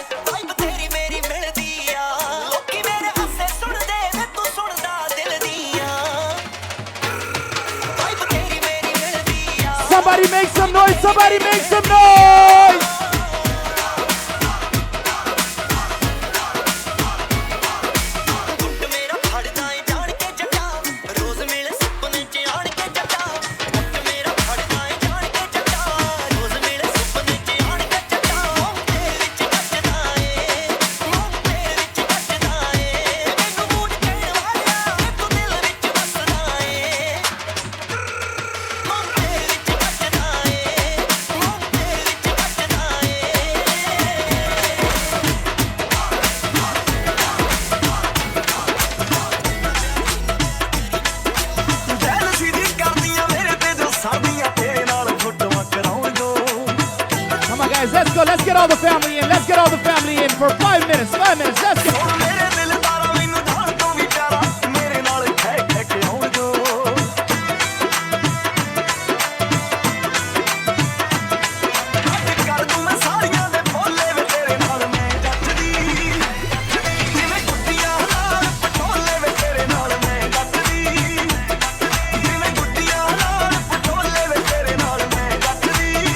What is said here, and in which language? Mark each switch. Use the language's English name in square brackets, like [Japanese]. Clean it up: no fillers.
[Punjabi] Vibe ਤੇਰੀ ਮੇਰੀ ਮਿਲਦੀ ਆ ਲੋਕੀ ਮੇਰੇ ਹਾਸੇ ਸੁਣਦੇ ਵੇ ਤੂੰ ਸੁਣਦਾ ਦਿਲ ਦੀਆਂ ਵਾਈਬ ਤੇਰੀ ਮੇਰੀ ਮਿਲਦੀ ਆ [English] Somebody make some noise. Somebody make some noise. [Punjabi] ਗੁੱਟ ਮੇਰਾ ਫੜਦਾ ਏ ਜਾਣ ਕੇ ਜੱਟਾ ਰੋਜ਼ ਮਿਲ ਸੁਪਨੇ ਚ ਆਣ ਕੇ ਜੱਟਾ ਗੁੱਟ ਮੇਰਾ ਫੜਦਾ ਏ ਜਾਣ ਕੇ ਜੱਟਾ ਰੋਜ਼ ਮਿਲ ਸੁਪਨੇ ਚ ਆਣ ਕੇ ਜੱਟਾ ਮੂੰਹ ਤੇਰੇ ਵਿੱਚ ਕੱਟਦਾ ਏ ਮੂੰਹ ਤੇਰੇ ਵਿੱਚ ਕੱਟਦਾ ਏ ਮੈਨੂੰ ਮੂੰਹ ਕਹਿਣ ਵਾਲਿਆ ਤੂੰ ਦਿਲ ਵਿੱਚ ਵਸਦਾ ਏ ਮੂੰਹ ਤੇਰੇ ਵਿੱਚ ਕੱਟਦਾ ਏ ਮੂੰਹ ਤੇਰੇ ਵਿੱਚ ਕੱਟਦਾ ਜੈਲਸੀ ਦੀ ਕਰਦੀਆਂ ਮੇਰੇ ਤੇ ਜੋ ਸਾਡੀਆਂ ਤੇਰੇ ਨਾਲ ਫੋਟੋਆਂ ਕਰਾਉਣ ਦੋ [English] Come on, guys. Let's go. Let's get all the family in. Let's get all the family in for 5 minutes. 5 minutes. Let's go. [Punjabi] ਹੁਣ ਮੇਰੇ ਦਿਲ ਤਾਰਾ ਮੈਨੂੰ ਜਾਣ ਤੋਂ ਵੀ ਪਿਆਰਾ ਮੇਰੇ ਨਾਲ ਖੈ ਖੈ ਕੇ ਆਉਣ ਦੋ ਕਰ ਦੂੰ ਮੈਂ ਸਾਰੀਆਂ ਦੇ ਬੋਲੇ ਵੇ ਤੇਰੇ ਨਾਲ ਮੈਂ ਜੱਜਦੀ ਜਿਵੇਂ ਗੁੱਡੀਆਂ ਨਾਲ ਪਟੋਲੇ ਵੇ ਤੇਰੇ ਨਾਲ ਮੈਂ ਜੱਜਦੀ ਜਿਵੇਂ ਗੁੱਡੀਆਂ ਨਾਲ ਪਟੋਲੇ ਵੇ ਤੇਰੇ ਨਾਲ ਮੈਂ ਜੱਜਦੀ